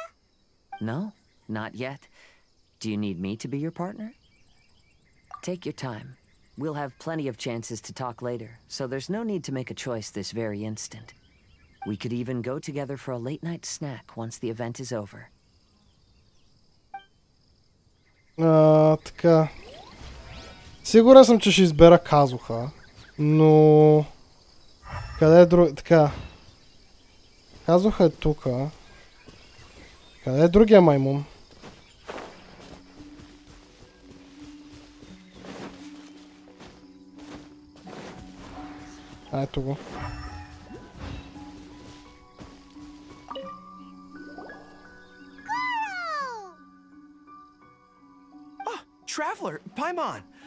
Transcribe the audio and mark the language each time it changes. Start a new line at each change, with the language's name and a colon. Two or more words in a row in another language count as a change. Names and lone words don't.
English: No, not yet. Do you need me to be your partner? Take your time. We'll have plenty of chances to talk later, so there's no need to make a choice this very instant. We could even go together for a late-night snack once the event is over.
Bulgarian: Така. Сигурен съм, че ще избера Казуха, но... Къде е друг... Така. Казуха е тука. Къде е другия маймун? Ето го.
English: Traveler, Paimon! I didn't expect to run into you here.